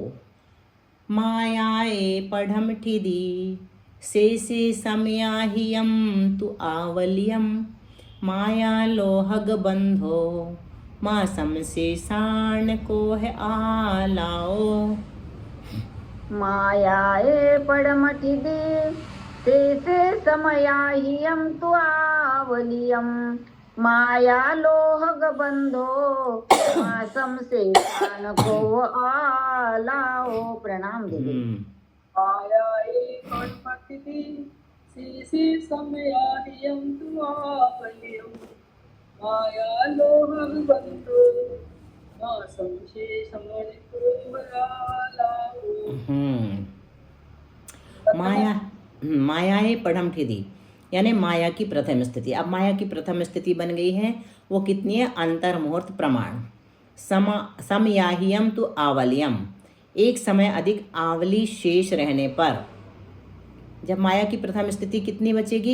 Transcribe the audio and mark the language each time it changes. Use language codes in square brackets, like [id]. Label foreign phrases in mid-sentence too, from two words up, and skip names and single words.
[pra] मायाए पढ़म ठिदी से समयाहियम तु आवलियम माया लोहग बंधो मासम शेषाण कोह आलाओ। मायाए पडमठिदी ते समयाहियम तु आवलियम माया लोहग बंधो मासम शेषान को आलाओ। [hi] प्रणाम दीदी। [pra] मायाए पड़मठिदि से समयाहियम तु आवलियम माया लोहग बंधो मासं शेषमणिपुरमयालावो माया मायाए पढ़म ठिदी [hi] यानी माया की प्रथम स्थिति। अब माया की प्रथम स्थिति बन गई है, वो कितनी है? अंतर्मुहूर्त प्रमाण। [pra] समयाहियम तो आवलियम, [hi] एक समय अधिक आवली शेष रहने पर। जब माया की प्रथम स्थिति कितनी बचेगी?